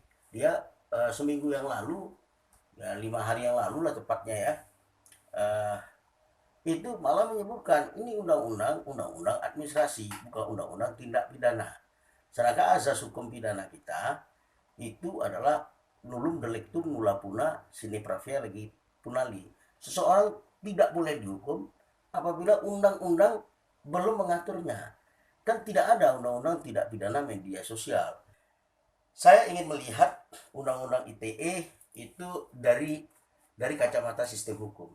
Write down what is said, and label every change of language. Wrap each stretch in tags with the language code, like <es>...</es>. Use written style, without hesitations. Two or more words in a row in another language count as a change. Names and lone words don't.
<id>Dia seminggu yang lalu, ya 5 hari yang lalu lah tepatnya ya, itu malah menyebutkan ini undang-undang administrasi, bukan undang-undang tindak pidana. Sedangkan azas hukum pidana kita itu adalah</id> <la>nullum delictum nulla puna sine pravia legi punali.</la> <id>Seseorang tidak boleh dihukum apabila undang-undang belum mengaturnya. Kan tidak ada undang-undang tidak pidana media sosial. Saya ingin melihat undang-undang ITE itu dari kacamata sistem hukum.</id>